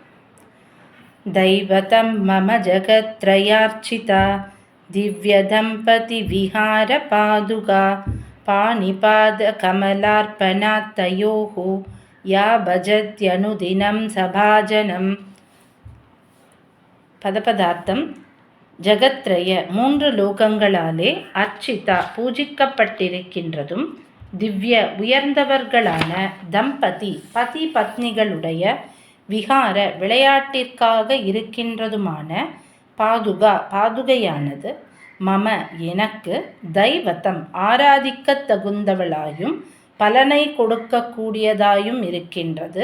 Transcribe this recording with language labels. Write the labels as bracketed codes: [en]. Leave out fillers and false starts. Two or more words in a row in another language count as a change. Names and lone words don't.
[sa] दैवतं मम जगत्त्रयार्चिता दिव्यदम्पतिविहारपादुका पाणिपादकमलार्पणात्तयोः या भजत्यनुदिनं सभाजनम्. [ta] பதபதார்த்தம் ஜகத்ரய மூன்று லோகங்களாலே அர்ச்சிதா பூஜிக்கப்பட்டிருக்கின்றதும் திவ்ய உயர்ந்தவர்களான தம்பதி பதி பத்னிகளுடைய விகார விளையாட்டிற்காக இருக்கின்றதுமான பாதுகையானது மம எனக்கு தைவத்தம் ஆராதிக்க தகுந்தவளாயும் பலனை கொடுக்கக்கூடியதாயும் இருக்கின்றது.